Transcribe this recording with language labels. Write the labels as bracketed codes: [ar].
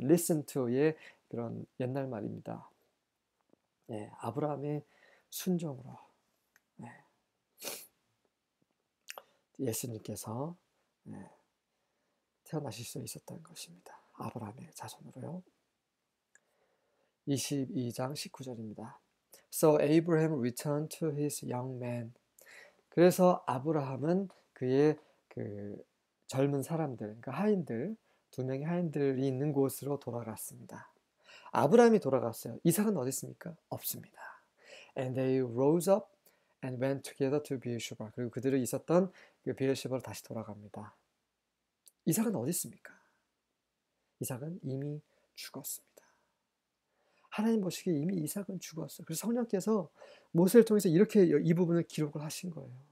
[en] listen to [ko] 의 그런 옛날 말입니다. 아브라함의 순종으로 예수님께서 태어나실 수 있었던 것입니다. 아브라함의 자손으로요. 22장 19절입니다. [en] So Abraham returned to his young man. [ko] 그래서 아브라함은 그의 그 젊은 사람들, 그러니까 하인들, 2명의 하인들이 있는 곳으로 돌아갔습니다. 아브라함이 돌아갔어요. 이삭은 어디 있습니까? 없습니다. [en] And they rose up and went together to Beersheba. [ko] 그리고 그들이 있었던 그 베er시바로 다시 돌아갑니다. 이삭은 어디 있습니까? 이삭은 이미 죽었습니다. 하나님 보시기에 이미 이삭은 죽었어요. 그래서 성령께서 모세를 통해서 이렇게 이 부분을 기록을 하신 거예요.